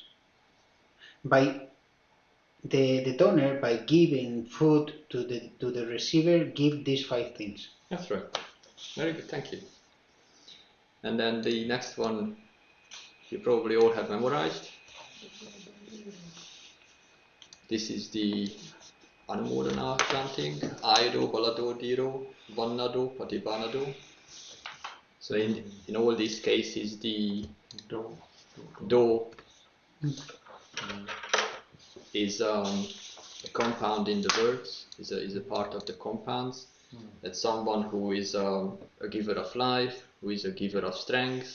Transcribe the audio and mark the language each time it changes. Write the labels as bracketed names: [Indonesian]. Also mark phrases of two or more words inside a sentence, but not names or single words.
[English] By the donor, by giving food to the receiver, give these 5 things. That's right. Very good, thank you. And then the next one you probably all have memorized. This is the Anumodana chanting, [Pali] Āyudo, balado, dhīro, vannado, patibanado. [English] So in all these cases the do is a compound in the words, is a part of the compounds. That's someone who is a giver of life, who is a giver of strength.